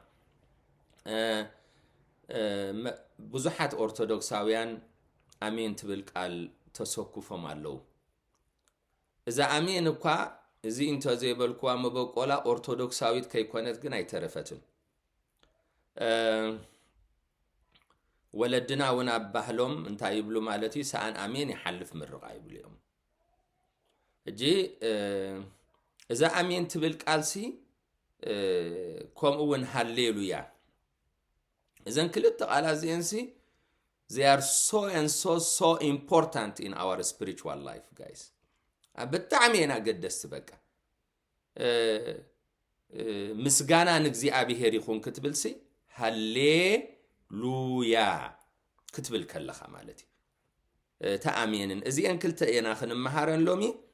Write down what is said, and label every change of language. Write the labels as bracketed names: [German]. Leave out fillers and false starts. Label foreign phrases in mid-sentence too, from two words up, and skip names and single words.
[Tigrinya] ብዙሓት ኦርቶዶክሳውያን አሜን ትብል ቃል ተሰኩፎም ኣለዉ። እዛ አሜን እኳ እዚ እንተ ዘይበልክዋ መበቆላ ኦርቶዶክሳዊት ከይኮነት ግን ኣይተረፈትን። ወለድና እውን ኣብ ባህሎም እንታይ ይብሉ ማለት እዩ? ሰአን አሜን ይሓልፍ ምርቓ ይብሉ እዮም። እጂ እዛ አሜን ትብል ቃልሲ ከምኡ እውን ሃሌሉያ እዘን ክልተ ቃላት እዚአንሲ [English] they are so important in our spiritual life guys. [Tigrinya] ብጣዕሚ ኢና ገደስቲ በቃ ምስጋና ንእግዚአብሔር ይኹን ክትብልሲ ሃሌሉያ ክትብል ከለኻ ማለት እዩ ተአሜንን እዚአን ክልተ ኢና ክንመሃረን ሎሚ።